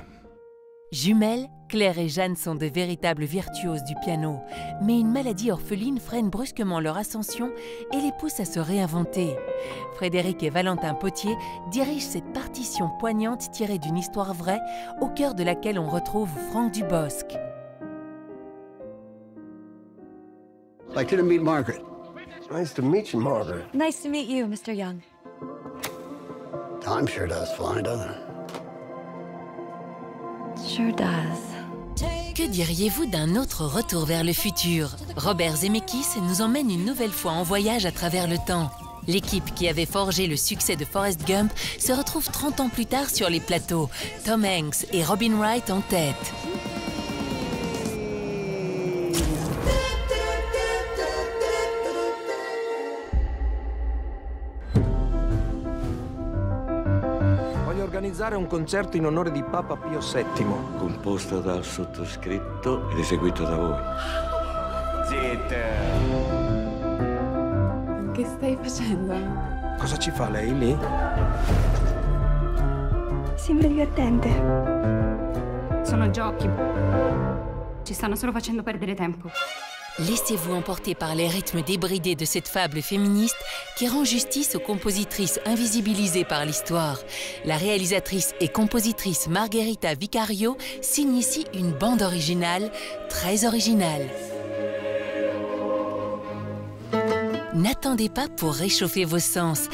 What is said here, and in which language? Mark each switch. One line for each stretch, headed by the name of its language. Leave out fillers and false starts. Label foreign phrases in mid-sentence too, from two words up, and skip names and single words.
French: Jumelles, Claire et Jeanne sont de véritables virtuoses du piano, mais une maladie orpheline freine brusquement leur ascension et les pousse à se réinventer. Frédéric et Valentin Potier dirigent cette partition poignante tirée d'une histoire vraie, au cœur de laquelle on retrouve Franck Dubosc.
English: I'd like you to meet Margaret. Nice to meet you, Margaret. Nice to meet you, Mr. Young. Time sure does fly, doesn't it? Sure does.
French: Que diriez-vous d'un autre retour vers le futur? Robert Zemeckis nous emmène une nouvelle fois en voyage à travers le temps. L'équipe qui avait forgé le succès de Forrest Gump se retrouve 30 ans plus tard sur les plateaux, Tom Hanks et Robin Wright en tête.
Italian: Organizzare un concerto in onore di Papa Pio VII. Composto dal sottoscritto ed eseguito da voi. Zitta! Che stai facendo? Cosa ci fa lei lì? Sembra divertente. Sono giochi. Ci stanno solo facendo perdere tempo.
French: Laissez-vous emporter par les rythmes débridés de cette fable féministe qui rend justice aux compositrices invisibilisées par l'histoire. La réalisatrice et compositrice Margherita Vicario signe ici une bande originale, très originale. N'attendez pas pour réchauffer vos sens.